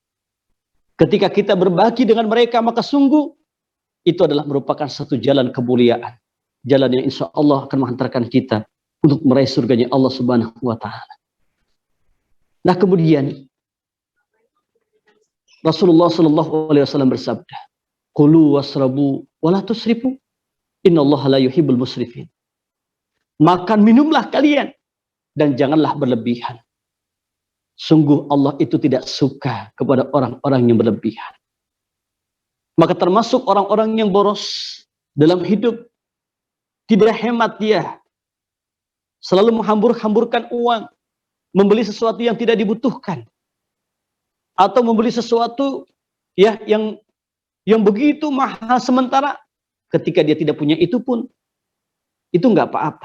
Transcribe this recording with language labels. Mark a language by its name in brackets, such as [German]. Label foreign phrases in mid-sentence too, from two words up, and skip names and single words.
[Indonesian] Ketika kita berbagi dengan mereka, maka sungguh itu adalah merupakan satu jalan kemuliaan, jalan yang [Arabic] إن شاء الله [Indonesian] akan menghantarkan kita untuk meraih surganya Allah [Arabic] سبحانه وتعالى. [Indonesian] Nah, kemudian Rasulullah [Arabic] صلى الله عليه وسلم [Indonesian] bersabda, [Arabic] "كلوا واشربوا ولا تسرفوا إن الله لا يحب المسرفين." [Indonesian] Makan minumlah kalian dan janganlah berlebihan. Sungguh Allah itu tidak suka kepada orang-orang yang berlebihan. Maka termasuk orang-orang yang boros dalam hidup, tidak hemat dia, selalu menghambur-hamburkan uang, membeli sesuatu yang tidak dibutuhkan, atau membeli sesuatu ya yang begitu mahal, sementara ketika dia tidak punya itu pun itu nggak apa-apa.